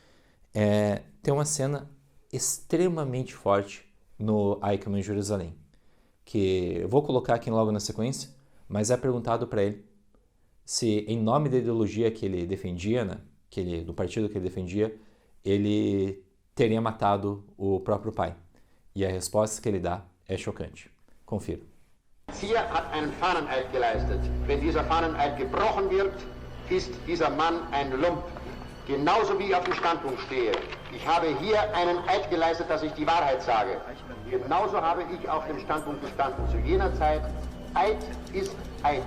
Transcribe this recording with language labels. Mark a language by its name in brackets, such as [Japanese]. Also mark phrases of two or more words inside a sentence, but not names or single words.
[Portuguese] Tem uma cena extremamente forte no Eichmann em Jerusalém, que eu vou colocar aqui logo na sequência, mas é perguntado para ele se, em nome da ideologia que ele defendia, né, do partido que ele defendia, ele teria matado o próprio pai. E a resposta que ele dá é chocante. Confira. [German] Hier hat einen Fahneneid geleistet. Wenn dieser Fahneneid gebrochen wird, ist dieser Mann ein Lump. Genauso wie ich auf dem Standpunkt stehe. Ich habe hier einen Eid geleistet, dass ich die Wahrheit sage. Genauso habe ich auf dem Standpunkt gestanden. Zu jener Zeit, Eid ist Eid.